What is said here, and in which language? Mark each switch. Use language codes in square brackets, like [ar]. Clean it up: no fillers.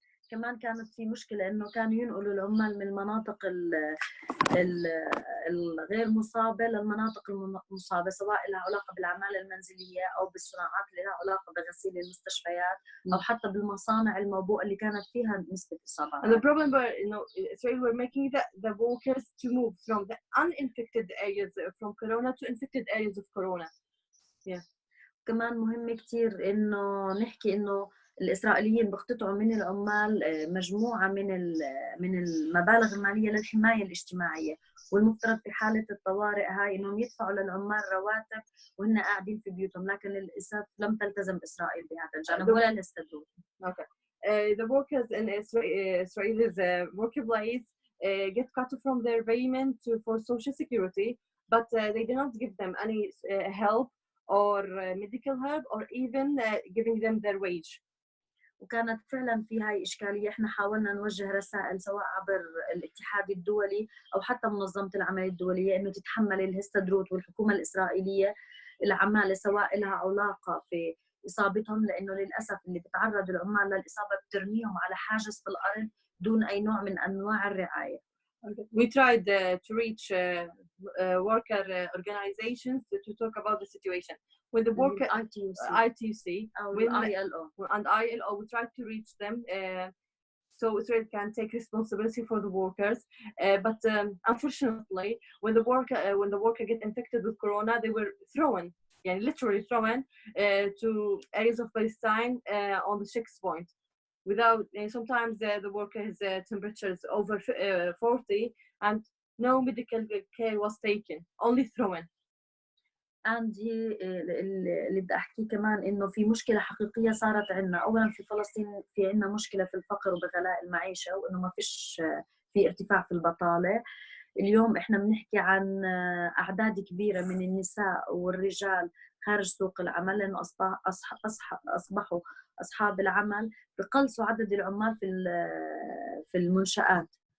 [ar] كمان كانت في مشكلة إنه كانوا ينقلوا العمال من المناطق الغير مصابة للمناطق المصابة، سواء لها علاقة بالأعمال المنزلية أو بالصناعات اللي لها علاقة بغسيل المستشفيات أو حتى بالمصانع الموبوءة اللي كانت فيها نسبة إصابة. [en] And the problem were, Israel were making the workers to move from the uninfected areas from Corona to infected areas of Corona. Yeah. [ar] كمان مهم كتير إنه نحكي إنه الإسرائيليين بيقتطعوا من العمال مجموعة من المبالغ المالية للحماية الاجتماعية، والمفترض في حالة الطوارئ هاي إنهم يدفعوا للعمال رواتب وهن قاعدين في بيوتهم، لكن للأسف لم تلتزم إسرائيل بهذا الجانب ولا الاستدلال. [en] Okay. The workers in Israel's workplace get cut from their payment for social security, but they do not give them any help or medical help or even giving them their wage. [ar] وكانت فعلا في هاي إشكالية. إحنا حاولنا نوجه رسائل سواء عبر الاتحاد الدولي أو حتى منظمة العمل الدولية إنه تتحمل الهستدروت والحكومة الإسرائيلية العمالة سواء لها علاقة في إصابتهم، لأنه للأسف اللي بتعرض العمال للإصابة بترميهم على حاجز في الأرض دون أي نوع من أنواع الرعاية. [en] We tried to reach worker organizations to talk about the situation. When the worker ITUC and ILO, we tried to reach them so Israel can take responsibility for the workers. But unfortunately, when the worker get infected with Corona, they were thrown, literally thrown to areas of Palestine on the checkpoint. without, sometimes the worker's temperature is over 40 and no medical care was taken, only thrown. [ar] and هي اللي بدي احكيه كمان انه في مشكله حقيقيه صارت عندنا. اولا في فلسطين في عندنا مشكله في الفقر وبغلاء المعيشه، وانه ما فيش في ارتفاع في البطاله. اليوم احنا بنحكي عن اعداد كبيره من النساء والرجال خارج سوق العمل، لانه اصبحوا اصحاب العمل بقلصوا عدد العمال في المنشآت.